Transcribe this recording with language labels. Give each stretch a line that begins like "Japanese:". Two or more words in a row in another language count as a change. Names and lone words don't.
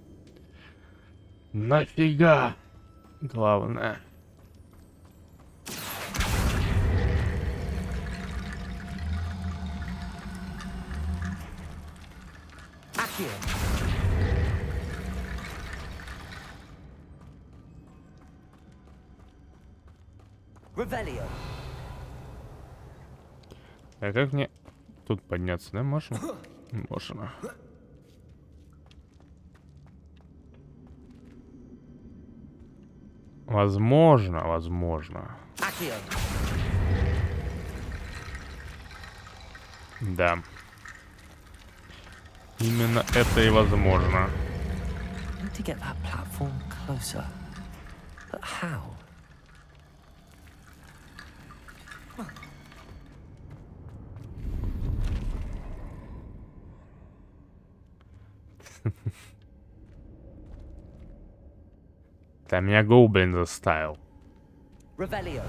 Russian: Нафига? Главное. Accio. Revelio. А как мне тут подняться, да, можно? Можно. Возможно, возможно. Accio. Да. Именно это и возможно.
English: Need to get that platform closer. But how?
Russian: Да меня гоблин заставил. Revelio.